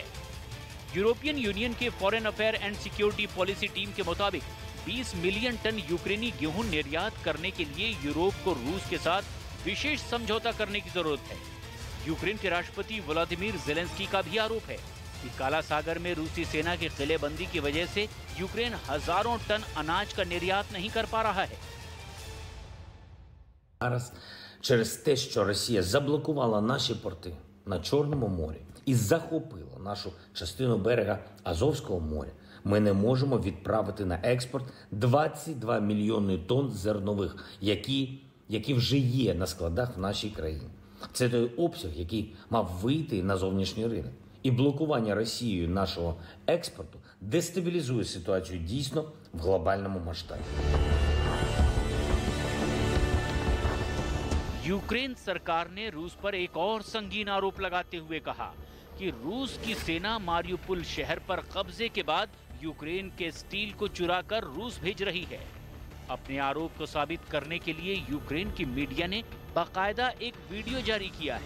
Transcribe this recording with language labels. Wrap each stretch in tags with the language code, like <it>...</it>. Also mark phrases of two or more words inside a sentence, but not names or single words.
<hi>यूरोपियन यूनियन के</hi> <en>Foreign Affair and Security Policy team</en> <hi>के मुताबिक 20 मिलियन टन यूक्रेनी गेहूं निर्यात करने के लिए यूरोप को रूस के साथ विशेष समझौता करने की जरूरत है। यूक्रेन के राष्ट्रपति व्लादिमीर ज़ेलेंस्की का भी आरोप है कि काला सागर में रूसी सेना की किलेबंदी की वजह से यूक्रेन हजारों टन अनाज का निर्यात नहीं कर पा रहा है।</hi> <uk>Зараз через те, що Росія заблокувала наші порти на Чорному морі і захопила нашу частину берега Азовського моря, ми не можемо відправити на експорт 22 мільйони тонн зернових, які вже є на складах в нашій країні. Це той обсяг, який мав вийти на зовнішній ринок. І блокування Росією нашого експорту дестабілізує ситуацію дійсно в глобальному масштабі.</uk> <hi>यूक्रेन सरकार ने रूस पर एक और संगीन आरोप लगाते हुए कहा कि रूस की सेना मारियुपोल शहर पर कब्जे के बाद यूक्रेन के स्टील को चुराकर रूस भेज रही है। अपने आरोप को साबित करने के लिए यूक्रेन की मीडिया ने बाकायदा एक वीडियो जारी किया है।</hi>